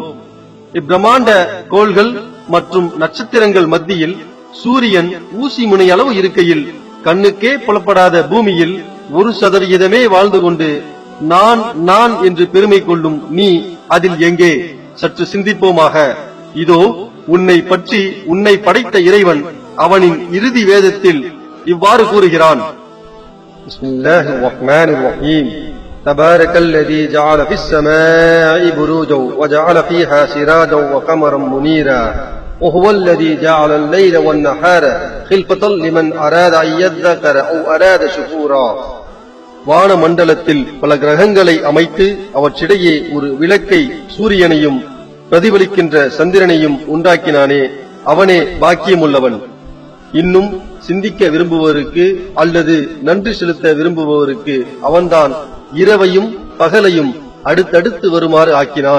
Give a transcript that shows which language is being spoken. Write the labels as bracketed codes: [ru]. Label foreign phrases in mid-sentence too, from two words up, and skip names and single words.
[ta] இப்பிரமாண்ட கோள்கள் மற்றும் நட்சத்திரங்கள் மத்தியில் சூரியன் ஊசி முனையளவு இருக்கையில் கண்ணுக்கே புலப்படாத பூமியில் 1% வாழ்ந்து கொண்டு நான் என்று பெருமை கொள்ளும் நீ அதில் எங்கே? சற்று சிந்திப்போமாக. இதோ உன்னை பற்றி உன்னை படைத்த இறைவன் அவனின் இறுதி வேதத்தில் இவ்வாறு கூறுகிறான். [ar] بسم الله الرحمن الرحيم. تبارك الذي جعل في السماء بروجا وجعل فيها سراجا وقمرا منيرا وهو الذي جعل الليل والنهار خلفة لمن أراد أن يذكر أو أراد شكورا. [ta] வான மண்டலத்தில் பல கிரகங்களை அமைத்து அவற்றிடையே ஒரு விளக்கை, சூரியனையும் பிரதிபலிக்கின்ற சந்திரனையும் உண்டாக்கினானே, அவனே பாக்கியமுள்ளவன். இன்னும் சிந்திக்க விரும்புவோருக்கு அல்லது நன்றி செலுத்த விரும்புபவருக்கு அவன்தான் இரவையும் பகலையும் அடுத்தடுத்து வருமாறு ஆக்கினான்.